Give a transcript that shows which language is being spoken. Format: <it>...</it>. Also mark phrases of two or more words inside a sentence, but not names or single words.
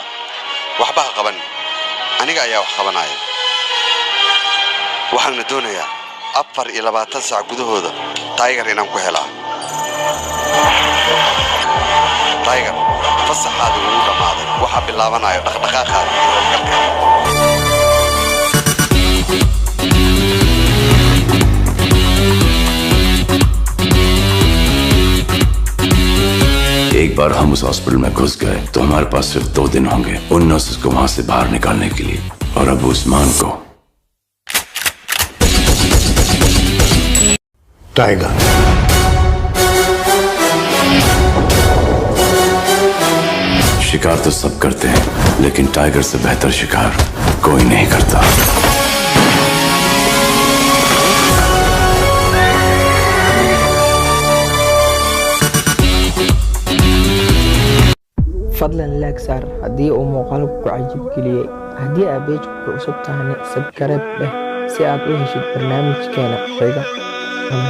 <so>waxba ha qaban aniga ayaa wax qabanaya waxaan doonayaa 24 saac gudahooda Tiger inaan ku helaa Tiger fasaxaadu ugu dhamaaday waxa bilaabanayo dhaqdhaqaaqaada</so> <hi>एक बार हम उस हॉस्पिटल में घुस गए तो हमारे पास सिर्फ 2 दिन होंगे उन नर्सेस को वहां से बाहर निकालने के लिए और अब उस्मान को टाइगर शिकार तो सब करते हैं लेकिन टाइगर से बेहतर शिकार कोई नहीं करता</hi> <so>fadlan like saar haddii uu muuqaalku ku cajib geliyay haddii aad page ku cusub tahay subscribe dheh si aad u heshid barnaamijkeena xiga.</so>